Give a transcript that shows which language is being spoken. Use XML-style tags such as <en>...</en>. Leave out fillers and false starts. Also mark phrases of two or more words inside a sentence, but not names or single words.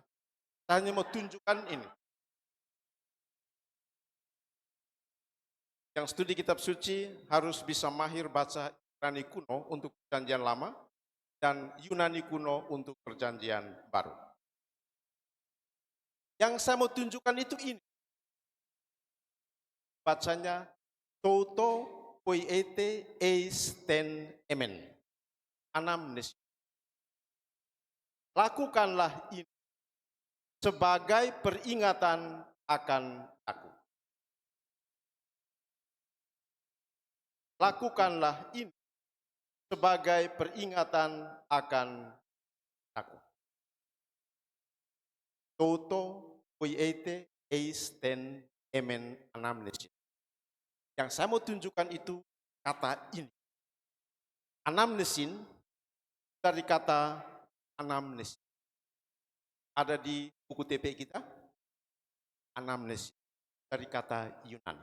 <id>Saya hanya mau tunjukkan ini. Yang studi kitab suci harus bisa mahir baca Yunani kuno untuk perjanjian lama dan Yunani kuno untuk perjanjian baru. Yang saya mau tunjukkan itu ini. Bacanya</id> <el>τοῦτο ποιεῖτε εἰς τὴν ἐμὴν.</el> <id>Anamnesis. Lakukanlah ini sebagai peringatan akan aku. Lakukanlah ini sebagai peringatan akan aku.</id> <el>Τοῦτο ποιεῖτε εἰς τὴν ἐμὴν ἀνάμνησις.</el> <id>Yang saya mau tunjukkan itu kata ini. Anamnesin dari kata anamnesis. Ada di buku TP kita. Anamnesis dari kata Yunani.</id>